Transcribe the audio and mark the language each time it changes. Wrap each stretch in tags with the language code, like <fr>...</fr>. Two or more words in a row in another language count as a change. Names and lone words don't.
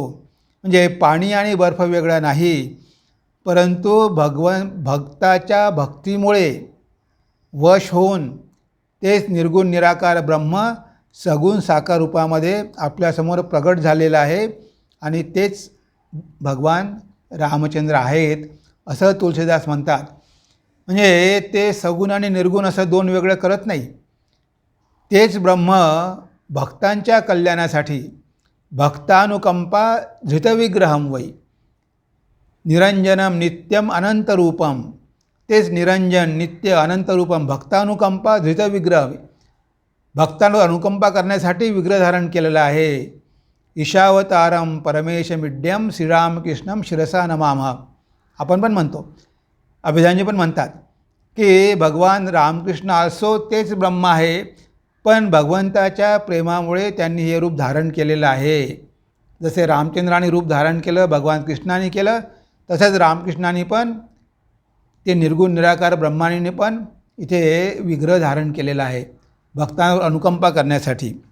<mr>म्हणजे पाणी आणि बर्फ वेगळा नाही, परंतु भक्ताच्या भक्तीमुळे वश होऊन तेच निर्गुण निराकार ब्रह्म सगुण साकार रूपामध्ये आपल्यासमोर प्रगट झालेलं आहे, आणि तेच भगवान रामचंद्र आहेत असं तुळशीदास म्हणतात. म्हणजे ते सगुण आणि निर्गुण असं दोन वेगळं करत नाही. तेच ब्रह्म भक्तांच्या कल्याणासाठी</mr> <sa>भक्तानुकंपा धृतविग्रहम वै, निरंजनम नित्यम अनंतरूपम,</sa> <mr>तेच</mr> <sa>निरंजन नित्य अनंतरूपम भक्तानुकंपा धृतविग्रह,</sa> <mr>भक्तांवर अनुकंपा करण्यासाठी विग्रह धारण केलेला आहे.</mr> <sa>ईशावतारम परमेशमिड्यम श्रीरामकृष्णम शिरसा नमामः.</sa> <mr>आपण पण म्हणतो, अभिधानजी पण म्हणतात की भगवान रामकृष्ण असो तेच ब्रह्म आहे, पण भगवंताच्या प्रेमामुळे त्यांनी हे रूप धारण केलेलं आहे. जसे रामचंद्राने रूप धारण केलं, भगवान कृष्णाने केलं, तसंच रामकृष्णाने पण ते निर्गुण निराकार ब्रह्माने पण इथे विग्रह धारण केलेला आहे भक्तांवर अनुकंपा करण्यासाठी.</mr>